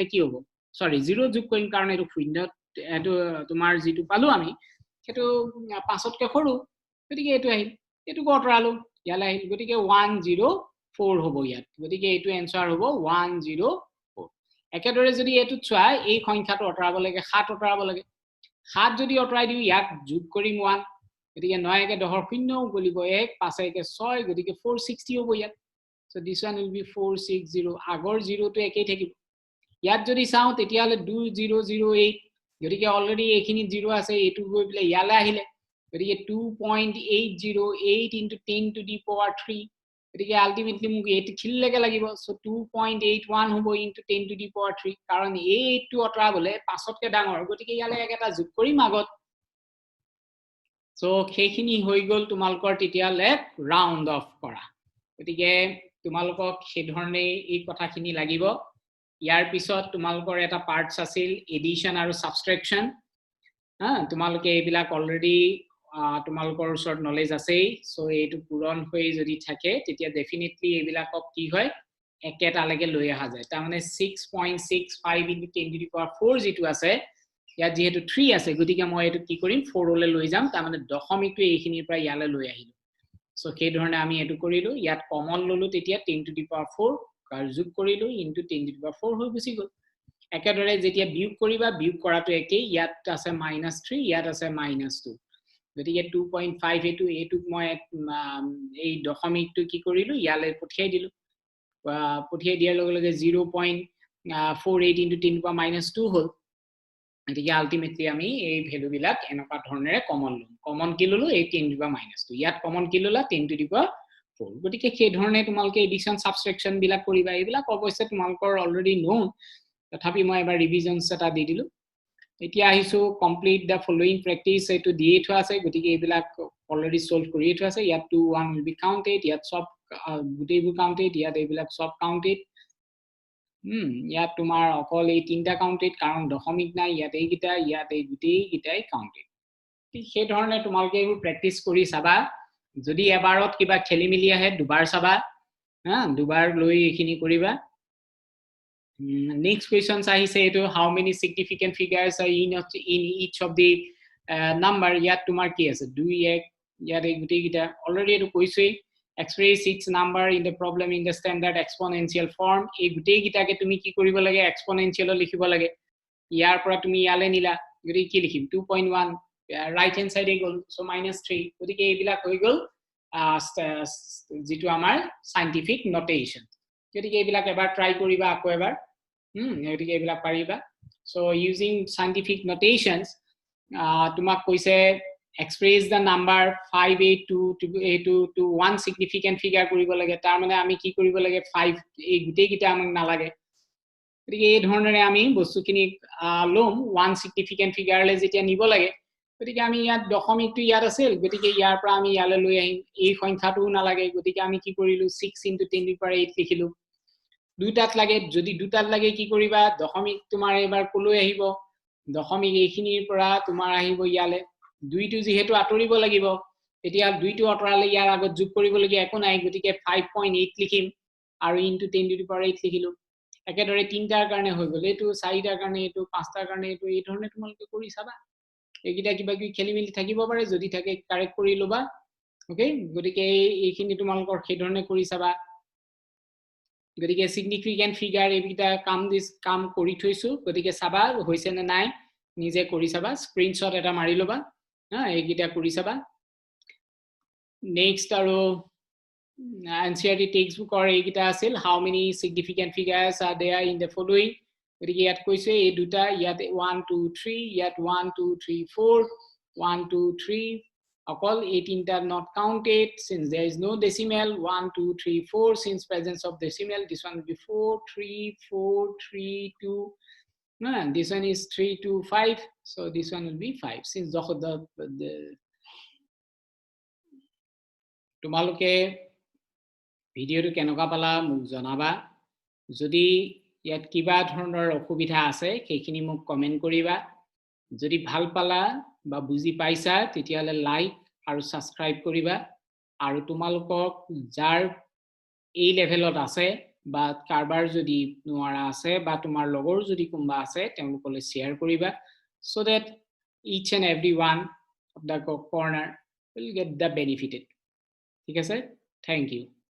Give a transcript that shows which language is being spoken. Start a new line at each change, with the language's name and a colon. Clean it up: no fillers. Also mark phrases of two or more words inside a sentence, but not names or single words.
Assamese: কি হ'ব সৰি 0 যোগ কৰিম কাৰণ এটো শূন্য এটো তোমাৰ যেটো পালো আমি সেটো 5 তকে সৰু গতিকে এটো আহিল এটো অতৰালো ইয়ালে আহিল গতিকে 104 হ'ব ইয়াত গতিকে এটো আনসাৰ হ'ব 104 একেদৰে যদি এটো চোৱা এই সংখ্যাটো অতৰাব লাগে 7 অতৰাব লাগে 7 যদি অতৰাই দিও ইয়াক যোগ কৰিম 1 গতিকে 9 একে 10 শূন্য গলিব 1 5 একে 6 গতিকে 460 হ'ব ইয়াত
English: so this one will be
Assamese: 460 আগৰ 0 টো একেই থাকিব ইয়াত যদি চাও তেতিয়া হলে 2008 গতিকে অলৰেডি এইখিনি 0 আছে এটো গৈ বলে ইয়ালে আহিলে গতিকে 2.808
English: into 10 to the power 3
Assamese: গতিকে আলটিমেটলি মোক 8 খিললৈকে লাগিব সো 2.81 হ'ব
English: into 10 to the power 3
Assamese: কাৰণ এই 8 টো অতৰাবলে 5তকে ডাঙৰ গতিকে ইয়ালে এটা যোগ কৰিম আগত সো সেইখিনি হৈ গল তোমালকৰ তেতিয়ালে
English: round off
Assamese: কৰা গতিকে তোমালকক সেই ধৰণে এই কথাখিনি লাগিব ইয়াৰ পিছত তোমালকৰ এটা পাৰ্টস আছিল এডিশন আৰু সাবট্ৰেকশন তোমালোকে এইবিলাক অলৰেডি তোমালোকৰ ওচৰত নলেজ আছে সো এইটো পূৰণ হৈ যদি থাকে তেতিয়া ডেফিনেটলি এইবিলাকক কি হয় একেটালৈকে লৈ আহা যায় তাৰ মানে 6.65
English: into 10 to the power 4
Assamese: যেটো আছে ইয়াত যেহেতু 3 আছে গতিকে মই এটো কি কৰিম 4 লৈ যাম তাৰ মানে দশমিকটো এইখিনিৰ পৰা ইয়ালে লৈ আহিলো সো সেই ধৰণে আমি এটো কৰিলো ইয়াত কমন ললো তেতিয়া
English: 10 to the power 4
Assamese: কাৰ যোগ কৰিলো
English: into 10 to the power 4
Assamese: হৈ গুছি গল একেদৰে যেতিয়া বিয়োগ কৰিবা বিয়োগ কৰাটো একেই ইয়াত আছে -3 ইয়াত আছে -2 গতিকে 2.5 এটুক মই এই দশমিকটো কি কৰিলো ইয়ালে পঠিয়াই দিলো পঠিয়াই দিয়াৰ লগে লগে 0.48
English: into 10 to the power -2
Assamese: হল গতিকে আলটিমেটলি আমি এই ভ্যালু বিলাক এনেকা ধৰণেৰে কমন লম কমন কি ললো এই
English: 10 to the power -2
Assamese: ইয়াত কমন কি ললা
English: 10 to the power 4
Assamese: গতিকে সেই ধৰণে তোমালকে
English: addition subtraction
Assamese: বিলাক কৰিবা এইবিলাক অৱশ্যে তোমালকৰ
English: already known
Assamese: তথাপি মই এবাৰ ৰিভিজনছ এটা দি দিলো এতিয়া আহিছো
English: complete the following practice
Assamese: এটো দিয়ে থোৱা আছে গতিকে এইবিলাক অলৰেডি সলভ কৰি থোৱা আছে ইয়াত 2 1
English: will be counted
Assamese: ইয়াত সব গুটেইবোৰ কাউন্টেড ইয়াত এইবিলাক সব কাউন্টেড ইয়াত তোমাৰ অকল এই তিনটা কাউন্টেড কাৰণ দশমিক নাই ইয়াত এইগিটা ইয়াত এই গুটেইগিটাই কাউন্টেড ঠিক সেই ধৰণে তোমালকে এইবোৰ প্ৰেক্টিস কৰি চাবা যদি এবাৰত কিবা খেলিমিলি আহে দুবাৰ চাবা দুবাৰ লৈ এইখিনি কৰিবা
English: next question
Assamese: আহিছে এটো
English: how many significant figures are in each of the number
Assamese: ইয়াত তোমাৰ কি আছে 2 1 ইয়াত এই গুটেইগিটা অলৰেডি এটো কৈছোই
English: express each number in the problem in the standard exponential form
Assamese: এই গুটেইগিটাকে তুমি কি কৰিব লাগে exponential লিখিব লাগে ইয়াৰ পৰা তুমি ইয়ালে নিলা গৰি কি লিখিম 2.1
English: right hand side
Assamese: গল so -3 গতিকে এইবিলাক হৈ গল যেটো আমাৰ
English: scientific notation
Assamese: গতিকে এইবিলাক এবাৰ ট্ৰাই কৰিবা আকৌ এবাৰ গতিকে এইবিলাক পাৰিবা
English: so using scientific notations
Assamese: তোমাক কৈছে
English: express the number 582 to one significant figure
Assamese: কৰিব লাগে তাৰ মানে আমি কি কৰিব লাগে 5 এই গুটেইগিটা আমাক নালাগে গতিকে এই ধৰণেৰে আমি বস্তুখিনি লম
English: one significant figure
Assamese: লে যেতিয়া নিব লাগে গতিকে আমি ইয়াত দশমিকটো ইয়াত আছিল গতিকে ইয়াৰ পৰা আমি ইয়ালে লৈ আহিম এই সংখ্যাটো নালাগে গতিকে আমি কি কৰিলো 6
English: into 10 to the power 8
Assamese: লিখিলো দুইটাত লাগে যদি দুটাত লাগে কি কৰিবা দশমিক তোমাৰ এবাৰ কলৈ আহিব দশমিক এইখিনিৰ পৰা তোমাৰ আহিব ইয়ালে দুইটো যেহেতু আতৰিব লাগিব এতিয়া দুইটো অতৰালে ইয়াৰ আগত যোগ কৰিব লগিয়া একো নাই গতিকে 5.8 লিখিম আৰু
English: into 10 to the power 8
Assamese: লিখিলো একেদৰে তিনটাৰ কাৰণে হৈ গল এটো চাৰিটাৰ কাৰণে এটো পাঁচটাৰ কাৰণে এটো এই ধৰণে তোমালোকে কৰি চাবা এইগিটা কিবা কি খেলিমিলি থাকিব পাৰে যদি থাকে কাৰেক্ট কৰি লবা ওকে গতিকে এইখিনি তোমালোকৰ সেই ধৰণে কৰি চাবা গতিকে
English: significant figure
Assamese: এইগিটা কাম কৰি থৈছো গতিকে চাবা হৈছে নে নাই নিজে কৰি চাবা স্ক্ৰিনশ্বট এটা মাৰি লবা এইগিটা কৰি চাবা
English: নেক্সট আৰু NCERT textbook or
Assamese: এইগিটা আছিল
English: how many significant figures are there in the following
Assamese: গতিকে ইয়াত কৈছে এই দুটা ইয়াত 1 2 3 ইয়াত
English: 1 2 3 4 1 2 3 অকল 18 are not counted since there is no decimal 1 2 3 4 since presence of decimal this one will be 4 3 4 3 2 this one is 3 2 5 so this one will be 5 since the
Assamese: তোমালোকে ভিডিওটো কেনেকুৱা পালা মোক জনাবা যদি ইয়াত কিবা ধৰণৰ অসুবিধা আছে সেইখিনি মোক কমেন্ট কৰিবা যদি ভাল পালা বা বুজি পাইছা তেতিয়ালে লাইক আৰু সাবস্ক্ৰাইব কৰিবা আৰু তোমালোকক যাৰ এই লেভেলত আছে বা কাৰবাৰ যদি নোৱাৰা আছে বা তোমাৰ লগৰ যদি কোনবা আছে তেওঁলোকলৈ শেয়াৰ কৰিবা
English: so that each and every one of the corner will get the benefited
Assamese: ঠিক আছে
English: thank you